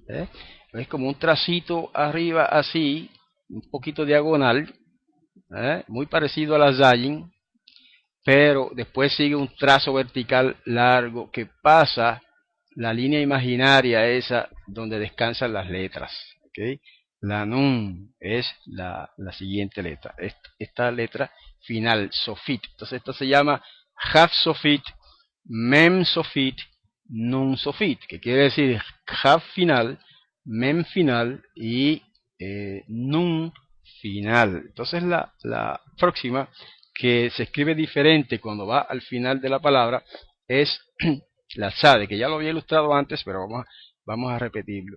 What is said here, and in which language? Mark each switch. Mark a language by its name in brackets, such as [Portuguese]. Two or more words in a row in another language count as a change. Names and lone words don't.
[Spanish] Es como un tracito arriba así, un poquito diagonal, muy parecido a la zayin, pero después sigue un trazo vertical largo que pasa la línea imaginaria esa donde descansan las letras. ¿Okay? La nun es la siguiente letra, esta letra final, sofit. Entonces esto se llama haf sofit, mem sofit, nun sofit, que quiere decir haf final, mem final y nun final. Entonces la próxima, que se escribe diferente cuando va al final de la palabra, es la tzade, que ya lo había ilustrado antes, pero vamos a repetirlo.